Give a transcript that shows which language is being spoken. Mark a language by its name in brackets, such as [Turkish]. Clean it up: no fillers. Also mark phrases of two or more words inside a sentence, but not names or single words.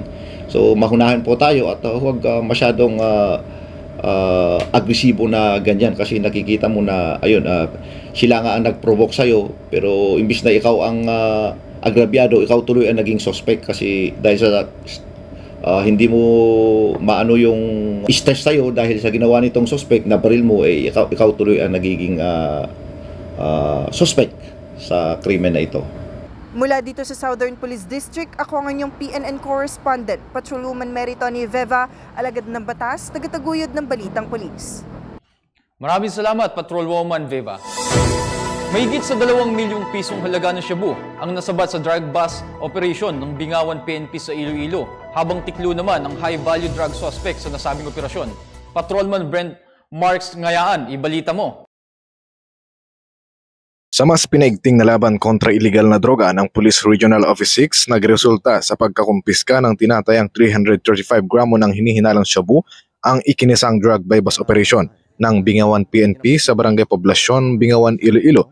[Filipino] So mahunahan po tayo at huwag masyadong agresibo na ganyan, kasi nakikita mo na ayun, sila nga ang nag-provoke sa'yo, pero imbis na ikaw ang agrabyado, ikaw tuloy ang naging suspect, kasi dahil sa hindi mo maano yung stress sa'yo dahil sa ginawa nitong suspect na baril mo, ikaw tuloy ang nagiging suspect sa krimen na ito. Mula dito sa Southern Police District, ako ang inyong PNN correspondent, Patrolwoman Mary Tony Veva, alagad ng batas, tagataguyod ng Balitang Pulis. Maraming salamat, Patrolwoman Veva. Mahigit sa 2 milyong pisong halaga ng shabu ang nasabat sa [English] drug bust operation [Filipino] ng Bingawan PNP sa Iloilo, habang tiklo naman ang [English] high-value drug suspect [Filipino] sa nasabing operasyon. Patrolman Brent Marks Ngayaan, ibalita mo. Sa mas pinaigting na laban kontra iligal na droga ng Police Regional Office 6, nagresulta sa pagkakumpiska ng tinatayang 335 gramo ng hinihinalang shabu ang ikinisang [English] drug bypass operation [Filipino] ng Bingawan PNP sa Barangay Poblasyon, Bingawan, Iloilo.